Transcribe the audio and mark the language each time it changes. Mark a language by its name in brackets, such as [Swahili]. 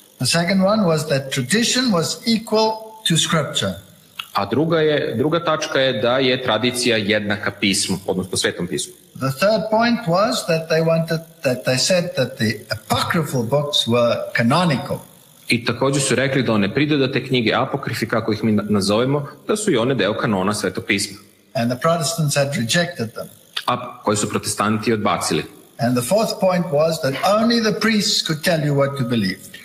[English] The second one was that tradition was equal to scripture. [Serbian] A druga tačka je da je tradicija jednaka pismu, odnosno Svetom pismu. [English] The third point was that they said that the apocryphal books were canonical. [Serbian] I također su rekli da one pridodate knjige apokrifi, kako ih mi nazovemo, da su i one deo kanona Svetog pisma. [English] And the Protestants had rejected them. [Serbian] A koji su protestanti odbacili. [English] And the fourth point was that only the priests could tell you what to believe.